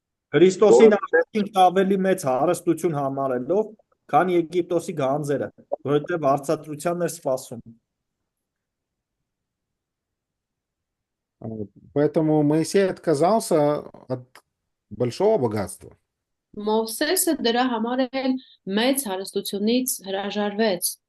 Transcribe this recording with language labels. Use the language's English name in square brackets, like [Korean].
[Armenian] Քրիստոսին առաջին ավելի մեծ հարստություն համարելով, քան Եգիպտոսի գանձերը, որովհետև արծատրությանն էր սպասում։ [Russian] Поэтому Моисей отказался от большого богатства. [Armenian] Մովսեսը դրա համար էլ մեծ հարստությունից հրաժարվեց։